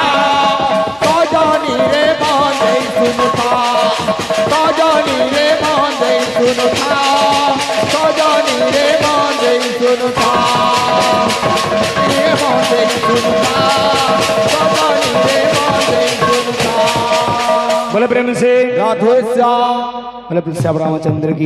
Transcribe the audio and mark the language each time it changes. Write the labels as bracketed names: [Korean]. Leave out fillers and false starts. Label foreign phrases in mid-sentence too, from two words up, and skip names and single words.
[Odia] ସଜନୀ ରେ ମନ୍ଦେଇ ଶୁଣୁଥା ସଜନୀ ରେ ମନ୍ଦେଇ ଶୁଣୁଥା ସଜନୀ ରେ ମନ୍ଦେଇ ଶୁଣୁଥା ରେ ମନ୍ଦେଇ ଶୁଣୁଥା ସଜନୀ ରେ ମନ୍ଦେଇ ଶୁଣୁଥା [Hindi] बोले प्रेम से राधे श्याम बोले श्याम रामचंद्र की